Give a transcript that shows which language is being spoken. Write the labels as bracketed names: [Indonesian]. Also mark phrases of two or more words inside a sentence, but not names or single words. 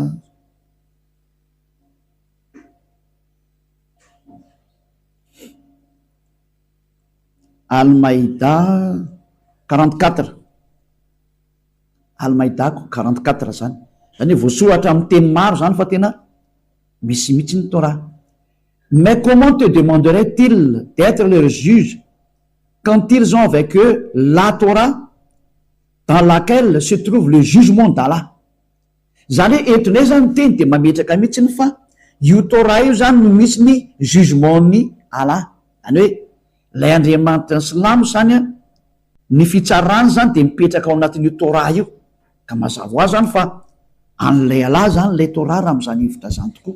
[Malagasy] Al-Maïda 44 Al-Maïda 44 zany zany voasoratra amin'ny teny maro zany fa tena misy mihitsy ny Torah. [French] Mais comment te demanderait-il d'être leur juge quand ils ont avec eux la Torah dans laquelle se trouve le jugement d'Allah? [Malagasy] Zany hoe entonay zany teny de mametraka mihitsy ny fa io Torah io zany no misy ny jugement ny Allah. Zany hoe lay Andriamanitra ny silamo zany ny fitsarany zany de mipetraka ao anatin'io Torah io ka mazava ho azy zany fa an'lay Allah zany lay Torah raha am'zany hevitra zany tokoa.